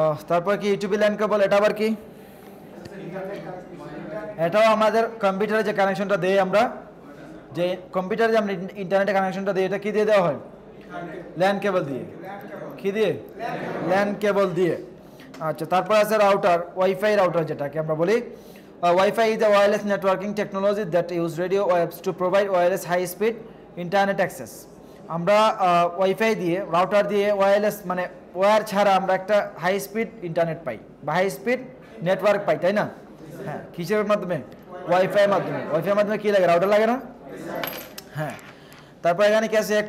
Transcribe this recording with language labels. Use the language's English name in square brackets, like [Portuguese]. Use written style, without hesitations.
[Bangla] তারপর কি YouTube land কেবল, এটা আবার কি? এটাও আমাদের কম্পিউটারে যে কানেকশনটা দেই আমরা, যে কম্পিউটারে যে আমরা ইন্টারনেটে কানেকশনটা দিই, এটা কি দিয়ে দেওয়া হয়? ল্যান্ড কেবল দিয়ে। কি দিয়ে? ল্যান্ড কেবল দিয়ে। আচ্ছা, তারপর আছে রাউটার, ওয়াইফাই রাউটার, যেটাকে আমরা বলি [English] Wifi is a wireless networking technology that use radio waves to provide wireless high speed internet access. [Bangla] আমরা ওয়াইফাই দিয়ে, রাউটার দিয়ে, ওয়্যারলেস মানে ওয়্যার ছাড়া আমরা একটা হাই স্পিড ইন্টারনেট পাই বা হাই স্পিড নেটওয়ার্ক পাই, তাই না? হ্যাঁ, কিসের মাধ্যমে? ওয়াইফাইয়ের মাধ্যমে। ওয়াইফাইয়ের মাধ্যমে কী লাগে? রাউটার লাগে না? হ্যাঁ। তারপর এখানে কি আছে?